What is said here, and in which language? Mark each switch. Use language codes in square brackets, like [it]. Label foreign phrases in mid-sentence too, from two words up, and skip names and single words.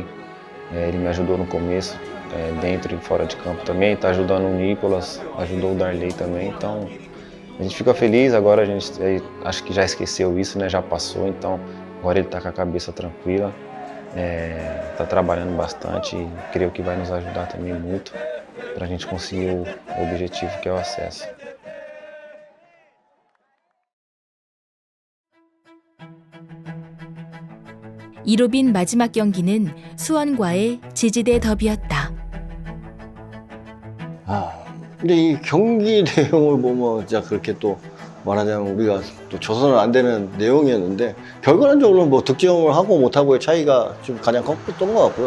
[pt] Ele me ajudou no começo, dentro e fora de campo também, está ajudando o Nicolas, ajudou o Darley também, então a gente fica feliz. Agora a gente acho que já esqueceu isso, né? Já passou, então agora ele está com a cabeça tranquila, está trabalhando bastante e creio que vai nos ajudar também muito para a gente conseguir o objetivo que é o acesso. [ko] 이로빈 마지막 경기는 수원과의 지지대 더비였다. 근데 이 경기 내용을 보면 진짜 그렇게 또 말하자면 우리가 또 줘서는 안 되는 내용이었는데 결과론적으로 뭐 득점을 하고 못하고의 차이가 좀 가장 컸던 것 같고요.